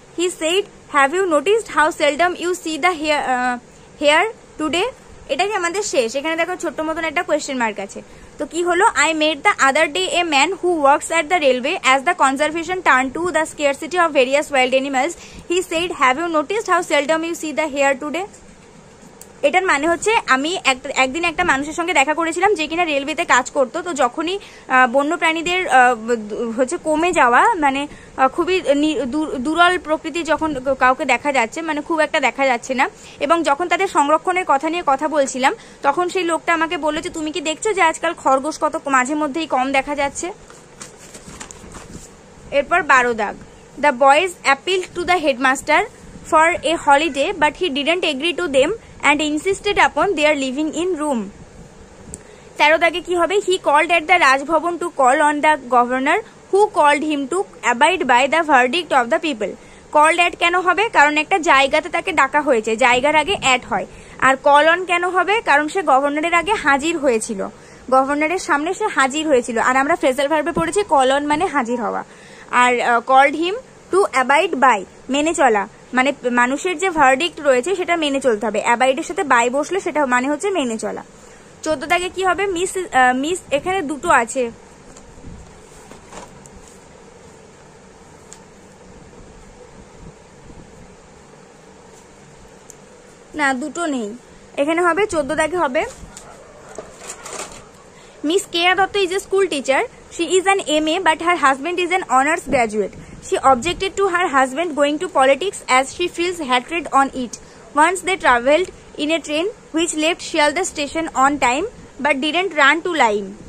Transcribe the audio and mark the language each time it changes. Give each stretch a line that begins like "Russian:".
English: He said, have you noticed how seldom you see the hare today?
Bangla: এটা কি আমাদের শেষ? এখানে দেখো ছোট্ট মতন একটা কোয়েশ্চেন মার্ক আছে। তো কি হলো,
English: I met the other day a man who works at the railway. As the conservation turned to the scarcity of various wild animals, he said, have you noticed how seldom you see the hare today?
Bangla: এটার মানে হচ্ছে আমি একদিন একটা মানুষের সঙ্গে দেখা করেছিলাম যে কিনা রেলওয়েতে কাজ করতো। তো যখনই বন্য প্রাণীদের হচ্ছে কমে যাওয়া, মানে খুবই দুর্বল প্রকৃতি যখন কাউকে দেখা যাচ্ছে, মানে খুব একটা দেখা যাচ্ছে না, এবং যখন তাদের সংরক্ষণের কথা নিয়ে কথা বলছিলাম, তখন সেই লোকটা আমাকে বললো যে তুমি কি দেখছো যে আজকাল খরগোশ কত মাঝে মধ্যেই কম দেখা যাচ্ছে। এরপর 12 দাগ,
English: The boys appeal to the headmaster for a holiday but he didn't agree to them and insisted upon their living in room.
Bangla: 13 দাগে কি হবে,
English: he called at the Rajbhavan to call on the governor who called him to abide by the verdict of the people. called at
Bangla: কেন হবে, কারণ একটা জায়গাতে তাকে ডাকা হয়েছে, জায়গার আগে অ্যাট হয়। আর কল অন কেন হবে, কারণ সে গভর্নরের আগে হাজির হয়েছিল, গভর্নরের সামনে সে হাজির হয়েছিল। আর আমরা ফ্রেজাল ভার্বে পড়েছি কল অন মানে হাজির হওয়া। Are called him to abide by মেনে চলা, মানে মানুষের যে ভার্ডিক্ট রয়েছে সেটা মেনে চলতে হবে। অ্যাবাইডের সাথে বাই বসলে সেটা মানে হচ্ছে মেনে চলা। 14 দাগে কি হবে, মিস এখানে দুটো আছে, না দুটো নেই, এখানে হবে 14 দাগে হবে
English: Miss Keya Dotto is a school teacher. She is an MA but her husband is an honors graduate. She objected to her husband going to politics as she feels hatred on it. Once they travelled in a train which left Shialda station on time but didn't run to time.